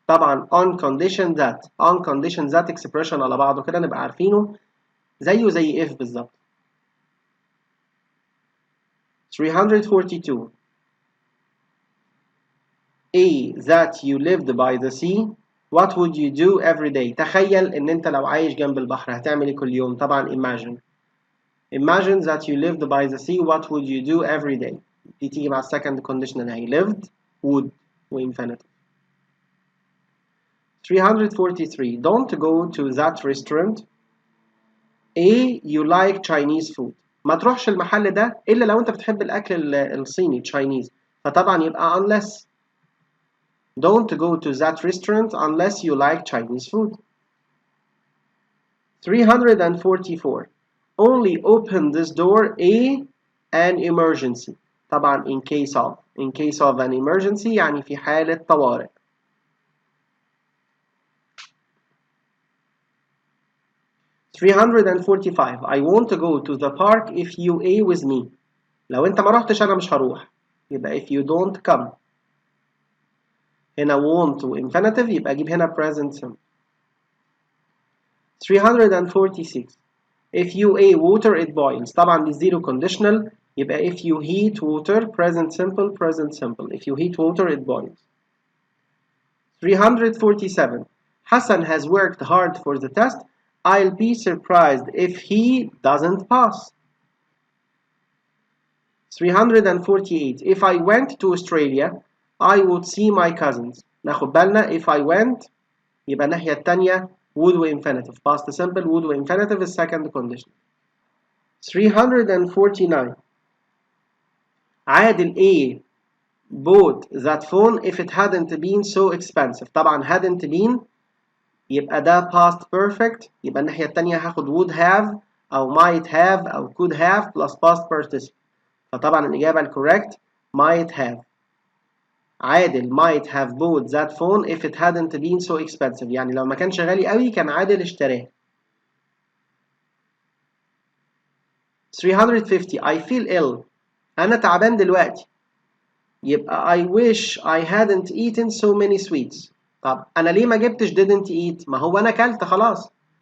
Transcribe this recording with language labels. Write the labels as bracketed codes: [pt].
[ar] طبعا on condition that expression على بعضه كده نبقى عارفينه زي if بالظبط. [en] 342 A that you lived by the sea. What would you do every day? [ar] تخيل ان انت لو عايش جنب البحر هتعمل ايه كل يوم؟ طبعا [en] imagine that you lived by the sea. What would you do every day? [ar] دي تيجي مع [en] second conditional هي lived would وinfinitive. 343 Don't go to that restaurant. A you like Chinese food. [ar] ما تروحش المحل ده إلا لو أنت بتحب الأكل الصيني Chinese. فطبعا يبقى unless. [en] Don't go to that restaurant unless you like Chinese food. 344 Only open this door an emergency. [ar] طبعا in case of an emergency يعني في حالة طوارئ. [en] 345 I want to go to the park if you with me. [ar] لو انت ما رحتش انا مش هروح يبقى [en] if you don't come. [ar] هنا want to infinitive يبقى اجيب هنا present simple. [en] 346 if you water it boils. [ar] طبعا دي [en] zero conditional يبقى if you heat water present simple if you heat water it boils. 347 Hassan has worked hard for the test. I'll be surprised if he doesn't pass. 348 If I went to Australia I would see my cousins. [ar] ناخد بالنا if I went يبقى الناحية التانية would وinfinitive. [en] past simple would وinfinitive is second condition. 349 Adel A bought that phone if it hadn't been so expensive. [ar] طبعا hadn't been يبقى ده past perfect يبقى الناحية التانية هاخد would have أو might have أو could have plus past participle. فطبعا الإجابة [en] الcorrect might have. Adel might have bought that phone if it hadn't been so expensive. [ar] يعني لو ما كانش غالي قوي كان عادل اشتراه. [en] 350 I feel ill. [ar] أنا تعبان دلوقتي. يبقى [en] I wish I hadn't eaten so many sweets. [ar] طب أنا ليه ما جبتش didn't eat؟ ما هو أنا أكلت خلاص.